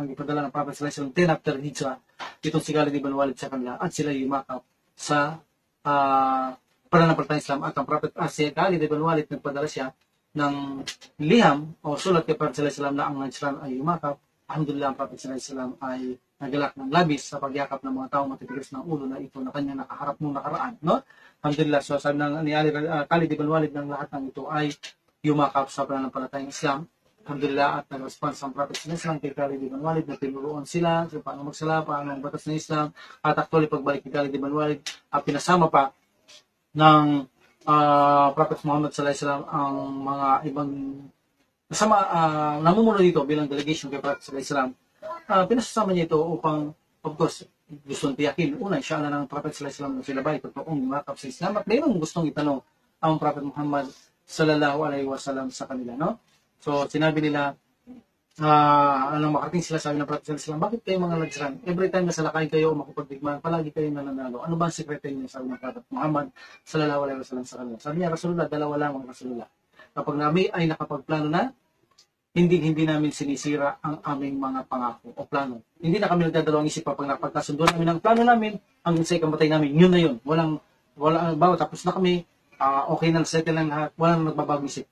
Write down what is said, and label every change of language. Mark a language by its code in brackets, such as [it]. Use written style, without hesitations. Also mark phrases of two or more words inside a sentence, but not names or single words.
[tl] Ang ipadala ng Prophet [ar] صلى الله عليه وسلم [tl] 10 after Hijrah, itong si Khalid ibn Walid sa kanila, at sila yumakap sa pananampalatayang Islam. At ang Prophet, si Khalid ibn Walid, nagpadala siya ng liham o sulat kay Prophet [ar] صلى الله عليه وسلم [tl] na ang Najran ay yumakap. Alhamdulillah, ang Prophet [ar] صلى الله عليه وسلم [tl] ay nagalak ng labis sa pagyakap ng mga taong matitigas ng ulo na ito na kanya nakaharap nung nakaraan, no? Alhamdulillah. So sabi ng ni Khalid ibn Walid, ng lahat ng ito ay yumakap sa pananampalatayang Islam. Alhamdulillah, at nag-response ang Prophet [ar] صلى الله عليه وسلم [tl] kay Khalid ibn Walid na tinuruan sila kung paano magsala, paano ang batas ng Islam. At actually, pagbalik ni Khalid ibn Walid, pinasama pa ng Prophet Muhammad [ar] صلى الله عليه وسلم [tl] ang mga ibang kasama, namumuno dito bilang delegation kay Prophet [ar] صلى الله عليه وسلم. [tl] Pinasasama niya ito upang, [en] of course, [tl] gustong tiyakin. Una, inshallah, ng Prophet [ar] صلى الله عليه وسلم [tl] na sila ba ay totoong yumakap sa Islam, at mayroong gustong itanong ang Prophet Muhammad sallallahu alaihi wasallam sa kanila, no? So sinabi nila, anong makarating sila, sabi ng Prophet [ar] صلى الله عليه وسلم, [tl] bakit kayo mga Najran, [en] every time [tl] na salakay kayo o makapagdigmaan, palagi kayo nananalo? Ano ba ang sekreto niyo? Sabi ng Prophet Muhammad [ar] صلى الله عليه وسلم [tl] sa kanila. Sabi niya, Rasulullah, dalawa lang ang Rasulullah. Kapag namin ay nakapagplano na, hindi namin sinisira ang aming mga pangako o plano. Hindi na kami nagdadalawang isip pa pag napagkasundo namin ang plano namin, ang say kamatay namin, yun na yun. Walang tapos na kami, okay na, settle na lahat, walang nagbabago isip.